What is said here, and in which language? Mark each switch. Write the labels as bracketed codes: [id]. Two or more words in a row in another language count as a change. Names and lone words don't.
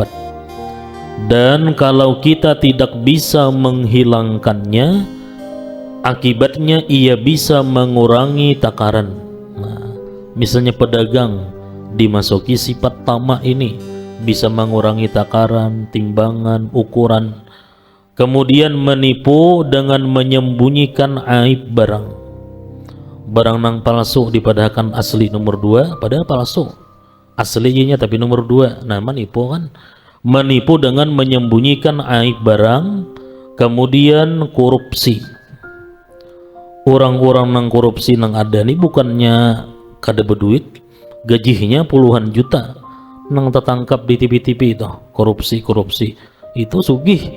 [id] Dan kalau kita tidak bisa menghilangkannya, akibatnya ia bisa mengurangi takaran. Misalnya pedagang dimasuki sifat tamak ini, bisa mengurangi takaran, timbangan, ukuran. Kemudian menipu dengan menyembunyikan aib barang. [bjn] Barang nang palsu dipadahkan asli nomor 2, padahal palsu. [id] Aslinya tapi nomor 2. Nah menipu kan. Menipu dengan menyembunyikan aib barang. Kemudian korupsi. Orang-orang nang korupsi nang ada nih bukannya kada berduit, gajinya puluhan juta, nang tertangkap di TV-TV itu korupsi itu sugih.